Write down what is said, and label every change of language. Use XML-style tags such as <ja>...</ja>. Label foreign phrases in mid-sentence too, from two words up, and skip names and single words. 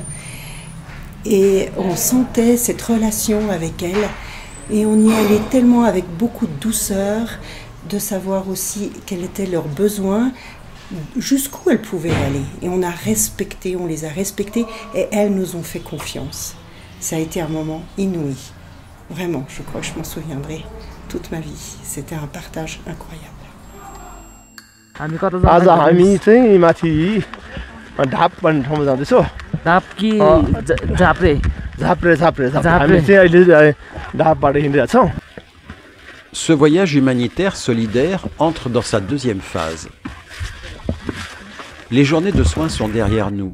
<fr>Et on sentait cette relation avec elles et on y allait tellement avec beaucoup de douceur, de savoir aussi quels étaient leurs besoins, jusqu'où elles pouvaient aller. Et on les a respectées et elles nous ont fait confiance. Ça a été un moment inouï. Vraiment, je crois que je m'en souviendrai toute ma vie. C'était un partage incroyable.</fr> <ne>आज हामी चाहिँ माथि ढाप भन्ने ठाउँमा जाँदैछौँ। ढाप कि झाप्रे? झाप्रे झाप्रे झाप्रे। हामी चाहिँ अहिले ढापबाट हिँडिरहेछौँ।</ne> <fr>Ce voyage humanitaire solidaire entre dans sa deuxième phase. Les journées de soins sont derrière nous.</fr>